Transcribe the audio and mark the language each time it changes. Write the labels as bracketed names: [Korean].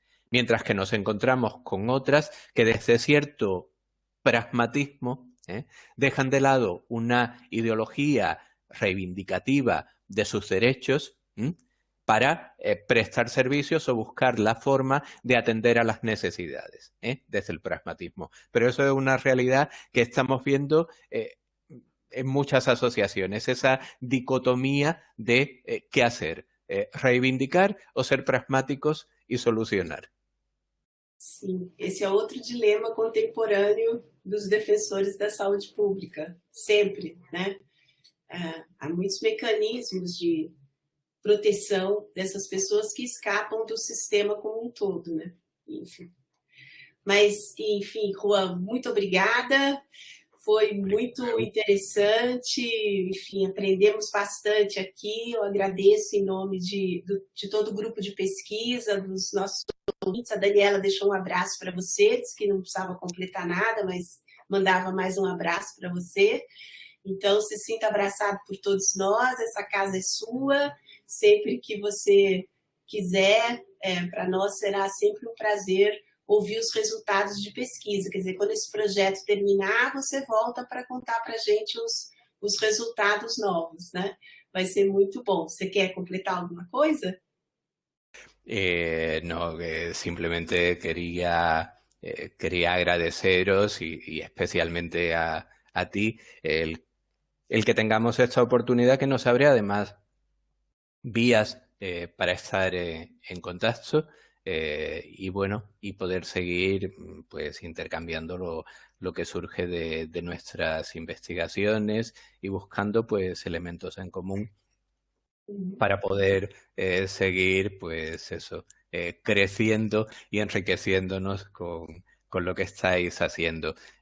[Spanish] Mientras que nos encontramos con otras que desde cierto pragmatismo dejan de lado una ideología reivindicativa de sus derechos para prestar servicios o buscar la forma de atender a las necesidades desde el pragmatismo. Pero eso es una realidad que estamos viendo en muchas asociaciones, esa dicotomía de qué hacer, reivindicar o ser pragmáticos y solucionar. [Portuguese] Sim, esse é outro dilema contemporâneo dos defensores da saúde pública, sempre, né? Há muitos mecanismos de proteção dessas pessoas que escapam do sistema como um todo, né? Enfim. Mas, enfim, Juan, muito obrigada. Foi muito interessante, enfim, aprendemos bastante aqui. Eu agradeço em nome de todo o grupo de pesquisa, dos nossos ouvintes. A Daniela deixou um abraço para você, disse que não precisava completar nada, mas mandava mais um abraço para você. Então, se sinta abraçado por todos nós, essa casa é sua. Sempre que você quiser, para nós será sempre um prazer ouvir os resultados de pesquisa. Quer dizer, quando esse projeto terminar, você volta para contar para a gente os resultados novos, né? Vai ser muito bom. Você quer completar alguma coisa? [Spanish] No, simplemente quería agradeceros y especialmente a ti el que tengamos esta oportunidad que nos abre además vías para estar en contacto y bueno, y poder seguir pues intercambiando lo que surge de nuestras investigaciones y buscando pues elementos en común para poder seguir pues eso, creciendo y enriqueciéndonos con lo que estáis haciendo.